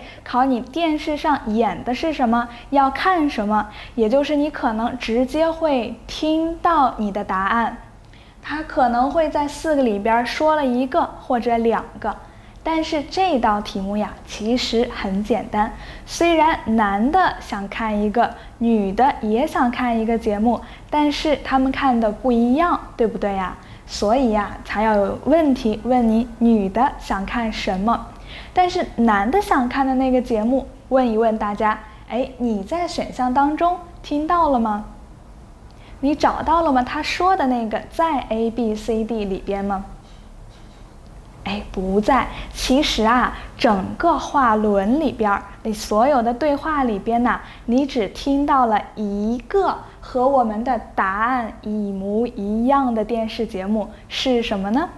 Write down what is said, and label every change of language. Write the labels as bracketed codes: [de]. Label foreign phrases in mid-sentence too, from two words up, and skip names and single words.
[zh] 考你電視上演的是什麼，要看什麼，也就是你可能直接會聽到你的答案。他可能會在4個裡邊說了1個或者2個。但是這道題目其實很簡單，雖然男的想看一個，女的也想看一個節目，但是他們看的不一樣，對不對呀？所以才要有問題問你女的想看什麼。但是男的想看的那個節目，問一問大家，你在選項當中聽到了嗎？你找到了嗎？他說的那個在 A、B、C、D 裡邊嗎？不在。其實整個話輪裡邊，你所有的對話裡邊你只聽到了一個和我們的答案一模一樣的電視節目，是什麼呢？